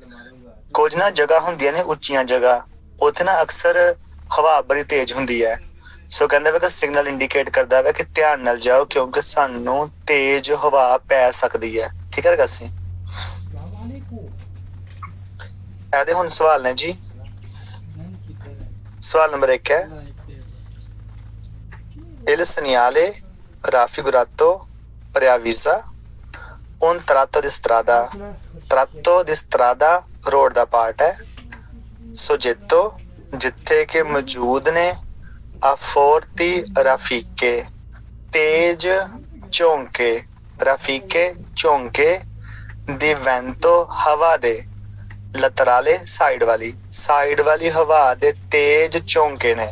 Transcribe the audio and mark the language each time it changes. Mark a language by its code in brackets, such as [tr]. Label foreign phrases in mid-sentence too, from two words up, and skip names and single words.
[pa] ਕੁਝ ਨਾ ਜਗ੍ਹਾ ਹੁੰਦੀਆਂ ਨੇ ਉੱਚੀਆਂ ਜਗ੍ਹਾ, ਉੱਥੇ ਨਾ ਅਕਸਰ ਹਵਾ ਬੜੀ ਤੇਜ਼ ਹੁੰਦੀ ਹੈ। ਸੋ ਕਹਿੰਦਾ ਵਾ ਕਿ ਸਿਗਨਲ ਇੰਡੀਕੇਟ ਕਰਦਾ ਵਾ ਕਿ ਧਿਆਨ ਨਾਲ ਜਾਓ ਕਿਉਂਕਿ ਸਾਨੂੰ ਤੇਜ਼ ਹਵਾ ਪੈ ਸਕਦੀ ਹੈ, ਠੀਕ ਹੈ ਗਾਸੀ। ਇਹਦੇ ਹੁਣ ਸਵਾਲ ਨੇ ਜੀ। ਸਵਾਲ ਨੰਬਰ 1 ਹੈ, [it] Il segnale raffigurato preavvisa un tratto di strada, tratto di strada [pa] ਰੋਡ ਦਾ ਪਾਰਟ ਹੈ, soggetto ਜਿੱਥੇ ਕਿ ਮੌਜੂਦ ਨੇ, [it] a forti raffiche [pa] ਤੇਜ਼ ਝੋਂਕੇ, ਰਫੀਕੇ ਝੋਂਕੇ, [it] di vento [pa] ਹਵਾ ਦੇ, ਲਤਰਾਲੇ ਸਾਈਡ ਵਾਲੀ ਹਵਾ ਦੇ ਤੇਜ਼ ਝੋਂਕੇ ਨੇ।